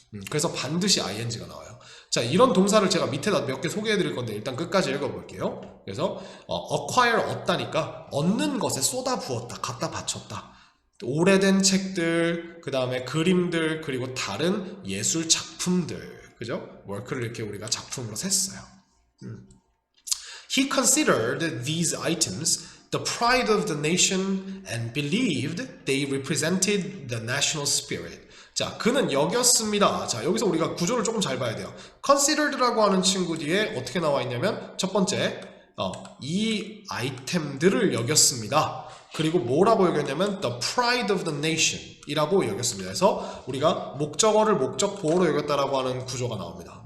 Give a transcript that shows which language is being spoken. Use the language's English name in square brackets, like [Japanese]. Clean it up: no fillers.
[Korean] 그래서 반드시 ing가 나와요. 자, 이런 동사를 제가 밑에다 몇 개 소개해 드릴 건데 일단 끝까지 읽어볼게요. 그래서 acquire 얻다니까 얻는 것에 쏟아 부었다, 갖다 바쳤다. 오래된 책들, 그 다음에 그림들, 그리고 다른 예술 작품들, 그죠? work를 이렇게 우리가 작품으로 셌어요. [English] He considered these items the pride of the nation and believed they represented the national spirit. [Korean] 자, 그는 여겼습니다. 자, 여기서 우리가 구조를 조금 잘 봐야 돼요. considered라고 하는 친구 뒤에 어떻게 나와 있냐면 첫 번째, 이 아이템들을 여겼습니다. 그리고 뭐라고 여겼냐면 [English] the pride of the nation [Korean] 이라고 여겼습니다. 그래서 우리가 목적어를 목적보어로 여겼다라고 하는 구조가 나옵니다.